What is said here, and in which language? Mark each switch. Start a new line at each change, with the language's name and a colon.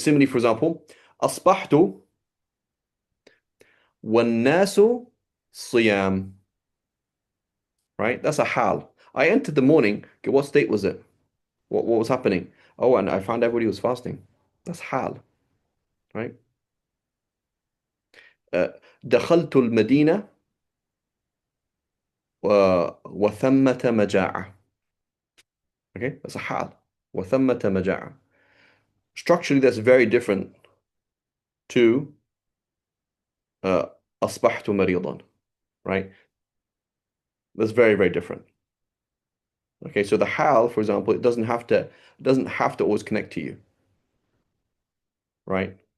English: Similarly, for example,
Arabic: أصبحت والناس صيام.
English: Right? That's a hal. I entered the morning. Okay, what state was it? What was happening? Oh, and I found everybody was fasting. That's hal, right?
Arabic: دخلت المدينة وثمة مجاعة.
English: Okay, that's a hal.
Arabic: وثمة مجاعة.
English: Structurally, that's very different to uh,
Arabic: أصبحت مريضا,
English: right? That's very, very different. Okay, so the hal, for example, it doesn't have to always connect to you, right?